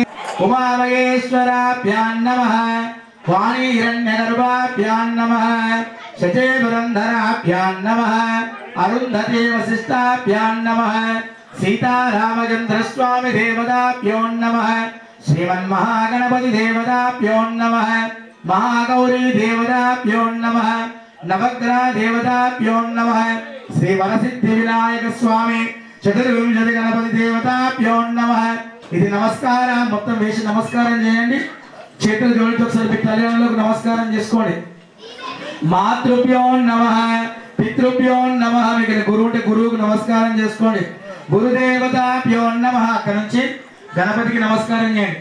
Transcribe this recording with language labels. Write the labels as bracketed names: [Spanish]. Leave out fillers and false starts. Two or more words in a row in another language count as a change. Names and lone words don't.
[Sanskrit] उमामहेश्वराभ्यां नमः वाणीहिरण्यगर्भाभ्यां नमः शचेपुरन्धराभ्यां नमः अरुन्धती वसिष्ठाभ्यां नमः सीतारामचन्द्रस्वामी देवताभ्यो नमः श्रीमन्महागणपति देवताभ्यो नमः महागौरी देवताभ्यो नमः नवग्रह देवताभ्यो नमः श्री वरसिद्धि विनायक स्वामी चतुर्विंशति गणपति देवताभ्यो नमः। [Telugu] ఇది నమస్కారం మొత్తం వేసి నమస్కారం చేయండి। చేతులు జోడించి ఒకసారి మీ తల్లిదండ్రులకు నమస్కారం చేసుకోండి। [Sanskrit] మాతృభ్యో నమః పితృభ్యో నమః [Telugu] మీకు గురువు ఉంటే గురువుకు నమస్కారం చేసుకోండి। [Sanskrit] గురుదేవతాభ్యో నమః [Telugu] అక్కడ నుంచి గణపతికి నమస్కారం చేయండి।